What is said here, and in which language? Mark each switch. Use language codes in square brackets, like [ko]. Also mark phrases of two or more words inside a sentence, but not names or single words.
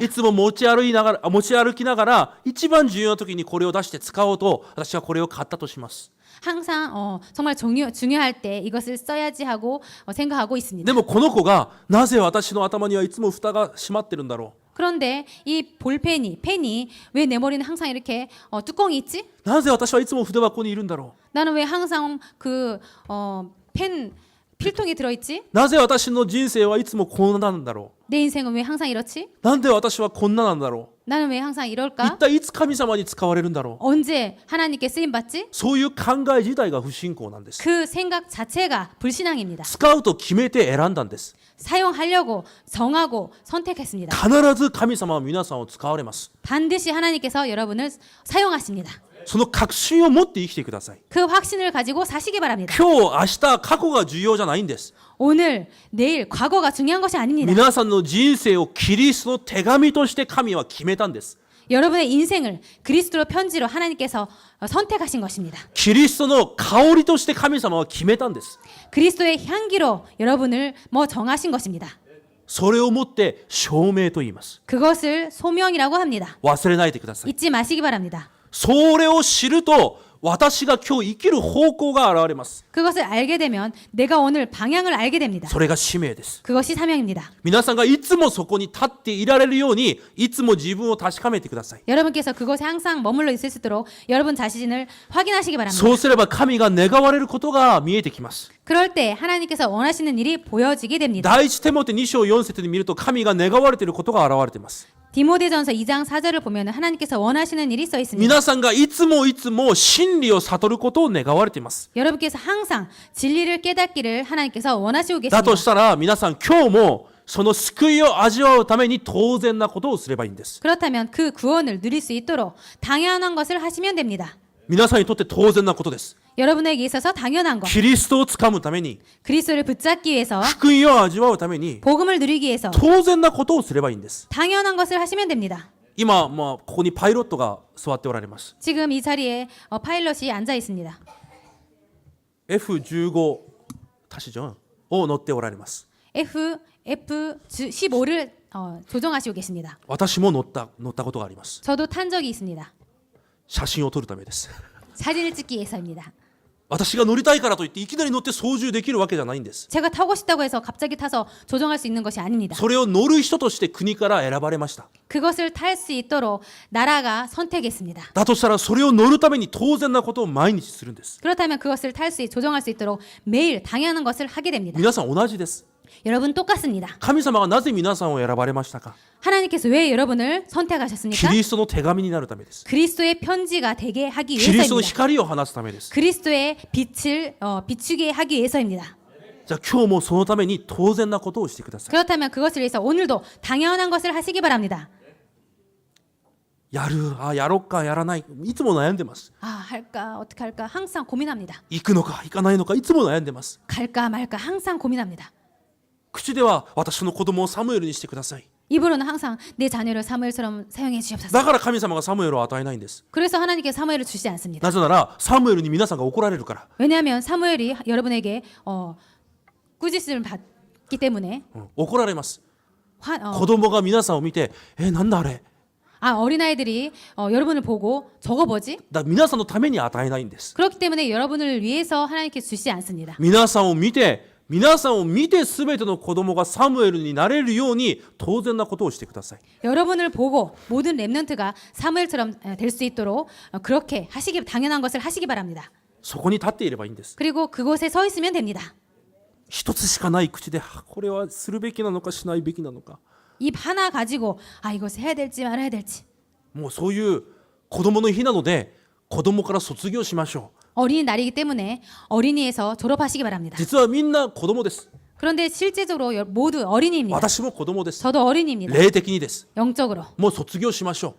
[ja] いつも持ち歩きながら一番重要な時にこれを出して使おうと私はこれを買ったとします。 [ko] 항상 정말 중요할 때 이것을 써야지 하고 생각하고 있습니다. [ja] でもこの子がなぜ私の頭にはいつも蓋が閉まってるんだろ [ko] 그런데 이 펜이 왜 내 머리는 항상 이렇게 뚜껑이 있지? [ja] う。なぜ私はいつも筆箱にいるんだろ [ko] 나는 왜 항상 펜 필통에 들어있지? [ja] う。なぜ私の人生はいつもこんなんだろ [ko] 내 인생은 왜 항상 이렇지? [ja] う。なんで私はこんななんだろ [ko] 나는 왜 항상 [ja] う。一 [ko] 이럴까? [ja] 体いつ神様に使われるんだろう。 [ko] 언제 하나님께 쓰임 받지? [ja] そういう考え自体が不信仰なんです。 [ko] 그 생각 자체가 불신앙입니다. [ja] 使うと決めて選んだんです。 [ko] 사용하려고 정하고 선택했습니다. [ja] 必ず神様は皆さんを使われます。 [ko] 반드시 하나님께서 여러분을 사용하십니다. [ja] その確信を持って生きてください。 [ko] 그 확신을 가지고 사시기 바랍니다. [ja] 今日、明日、過去が重要じゃないんです。 [ko] 오늘, 내일, 과거가 중요한 것이 아닙니다. [ja] 皆さんの人生をキリストの手紙として神は決めたんです。 [ko] 여러분의 인생을 그리스도로 편지로 하나님께서 선택하신 것입니다. [ja] キリストの香りとして神様は決めたんです。 [ko] 그리스도의 향기로 여러분을 정하신 것입니다. [ja] それをもって証明と言います。 [ko] 그것을 소명이라고 합니다. [ja] 忘れないでください。 [ko] 잊지 마시기 바랍니다. [ja] それを知ると私が今日生きる方向が現れます。 [ko] 그것을 알게 되면 내가 오늘 방향을 알게 됩니다. [ja] それが使命です。 [ko] 그것이 사명입니다. [ja] 皆さんがいつもそこに立っていられるようにいつも自分を確かめてください。 [ko] 여러분께서 그곳에 항상 머물러 있을 수 있도록 여러분 자신을 확인하시기 바랍니다. [ja] そうすれば神が願われることが見えてきます。 [ko] 그럴 때 하나님께서 원하시는 일이 보여지게 됩니다. [ja] 第一テモテ2章4節に見ると神が願われていることが現れています。 [ko] 디모데전서 2장 4절을 보면 하나님께서 원하시는 일이 써 있습니다. [ja] 皆さんがいつも真理を悟ることを願われています。 [ko] 여러분께서 항상 진리를 깨닫기를 하나님께서 원하시고 [ja] だ [ko] 계십니다. [ja] としたら皆さん今日もその救いを味わうために当然なことをすればいいんです。 [ko] 그렇다면 그 구원을 누릴 수 있도록 당연한 것을 하시면 됩니다. [ja] 皆さんにとって当然なことです。 [ko] 여러분에게 있어서 당연한 것. [ja] キリストをつかむために [ko] 그리스도를 붙잡기 위해서 [ja] 福音を味わうために [ko] 복음을 누리기 위해서 [ja] 当然なことをすればいいんです。 [ko] 당연한 것을 하시면 됩니다. [ja] 今、ここにパイロットが座っておられます。 [ko] 지금 이 자리에 파일럿이 앉아 있습니다. F15 타시죠? [ja] を乗っておられます。 [ko] F15를 조종하시고 계십니다. [ja] 私も乗ったことがあります。 [ko] 저도 탄 적이 있습니다. [ja] 写真を撮るためです。 [ko] 사진을 찍기 위해서입니다. [ja] 私が乗りたいからといっていきなり乗って操縦できるわけじゃないんです。 [ko] 제가 타고 싶다고 해서 갑자기 타서 조종할 수 있는 것이 아닙니다. [ja] それを乗る人として国から選ばれました。 [ko] 그것을 탈 수 있도록 나라가 선택했습니다. [ja] だとしたらそれを乗るために当然なことを毎日するんです。 [ko] 그렇다면 그것을 조종할 수 있도록 매일 당연한 것을 하게 됩니다. [ja] 皆さん同じです。 [ko] 여러분 똑같습니다. [ja] 神様がなぜ皆さんを選ばれましたか。 [ko] 하나님께서 왜 여러분을 [ja] キ [ko] 선택하셨습니까? [ja] リストの手紙になるためです。 [ko] 그리스도의 편지가 되게 하기 [ja] キリストの [ko] 위해서입니다. [ja] 光を放つためです。 [ko] 그리스도의 빛을 비추게 하기 위해서입니다. [ja] じゃあ今日もそのために当然なことをしてください。 [ko] 그렇다면 그것을 위해서 오늘도 당연한 것을 하시기 바랍니다. [ja] やろっかやらない、いつも悩んでます。 [ko] 할까 어떻게 할까 항상 고민합니다. [ja] 行くのか行かないのかいつも悩んでます。 [ko] 갈까 말까 항상 고민합니다. [ja] 口では私の子供をサムエルにしてください。 [ko] 입으로는 항상 내 자녀를 사무엘처럼 사용해 주시옵소서. [ja] だから神様がサムエルを与えないんです。 [ko] 그래서 하나님께 사무엘을 주시지 않습니다. [ja] なぜならサムエルに皆さんが怒られるから。 [ko] 왜냐하면 사무엘이 여러분에게 꾸짖음을 받기 때문에 [ja] 怒られます。 [ko] 화, [ja] 子供が皆さんを見て、なんだあれ。 [ko] 어린아이들이 여러분을 보고 저거 뭐지? [ja] だ皆さんのために与えないんです。 [ko] 그렇기 때문에 여러분을 위해서 하나님께 주시지 않습니다. [ja] 皆さんを見て全ての子供がサムエルになれるように当然なことをしてください。 [ko] 여러분을 보고 모든 렘넌트가 사무엘처럼 될 수 있도록 그렇게 하시기 당연한 것을 하시기 바랍니다. [ja] そこに立っていればいいんです。 [ko] 그리고 그곳에 서 있으면 됩니다. [ja] 一つしかない口で、これはするべきなのかしないべきなのか。 [ko] 입 하나 가지고 이것을 해야 될지 말아야 될지. [ja] もうそういう子供の日なので子供から卒業しましょう。 [ko] 어린이날이기 때문에 어린이에서 졸업하시기 바랍니다. [ja] 実はみんな子供です。 [ko] 그런데 실제적으로 모두 어린이입니다. [ja] 私も子供です。 [ko] 저도 어린이입니다. [ja] 霊的にです。 [ko] 영적으로. [ja] もう卒業しましょう。